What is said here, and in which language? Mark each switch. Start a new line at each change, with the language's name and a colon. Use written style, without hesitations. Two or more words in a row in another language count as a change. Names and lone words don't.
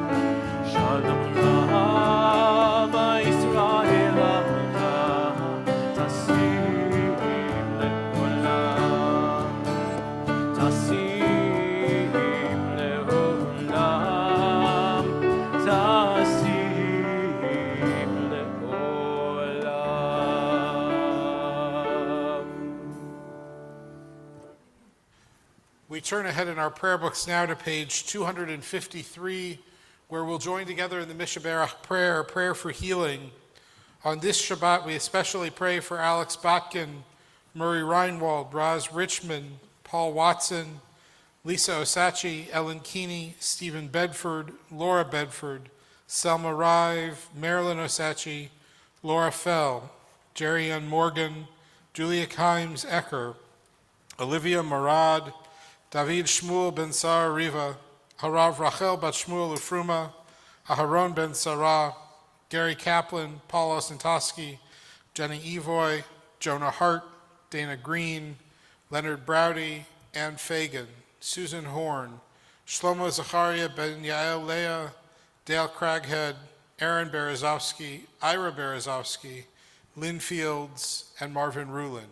Hebrew: שלום רב ישראל עמך, טסים לעולם. טסים לעולם. טסים לעולם.
English: We turn ahead in our prayer books now to page 253, where we'll join together in the Mishaberach prayer, a prayer for healing. On this Shabbat, we especially pray for Alex Botkin, Murray Reinwald, Roz Richmond, Paul Watson, Lisa Osachi, Ellen Keeney, Stephen Bedford, Laura Bedford, Selma Rive, Marilyn Osachi, Laura Fell, Jerry Ann Morgan, Julia Kimes Ecker, Olivia Marad, David Shmuel Ben Sar Riva, Harav Rachel Bat Shmuel Ufruma, Aharon Ben Sarah, Gary Kaplan, Paul Osentoski, Jenny Evoy, Jonah Hart, Dana Green, Leonard Browdy, Ann Fagan, Susan Horn, Shlomo Zacharia Ben Yael Leah, Dale Craghead, Aaron Berezovsky, Ira Berezovsky, Lynn Fields, and Marvin Rulin.